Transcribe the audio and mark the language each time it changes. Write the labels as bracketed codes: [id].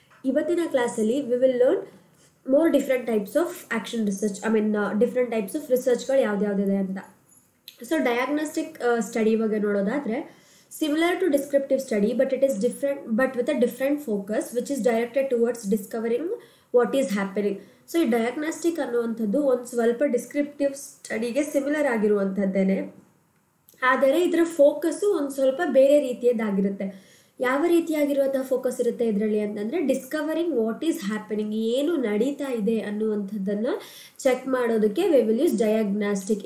[kn] ಇವತ್ತಿನ ಕ್ಲಾಸಲ್ಲಿ [en] We will learn more different types of action research, different types of ರಿಸರ್ಚ್ಗಳು ಯಾವ್ದ್ಯಾವ್ದಿದೆ ಅಂತ. [kn] So diagnostic study ಬಗ್ಗೆ ನೋಡೋದಾದರೆ [en] similar to descriptive study, but it is different, but with a different focus which is directed towards discovering what is happening. [kn] So ಈ diagnostic ಅನ್ನುವಂಥದ್ದು ಒಂದು ಸ್ವಲ್ಪ descriptive ಸ್ಟಡಿಗೆ similar ಆಗಿರುವಂಥದ್ದೇನೆ, ಆದರೆ ಇದರ focus ಒಂದು ಸ್ವಲ್ಪ ಬೇರೆ ರೀತಿಯದ್ದಾಗಿರುತ್ತೆ. ಯಾವ ರೀತಿಯಾಗಿರುವಂಥ ಫೋಕಸ್ ಇರುತ್ತೆ ಇದರಲ್ಲಿ ಅಂತಂದರೆ [en] discovering what is happening, [kn] ಏನು ನಡೀತಾ ಇದೆ ಅನ್ನುವಂಥದ್ದನ್ನು ಚೆಕ್ ಮಾಡೋದಕ್ಕೆ [en] We will use diagnostic.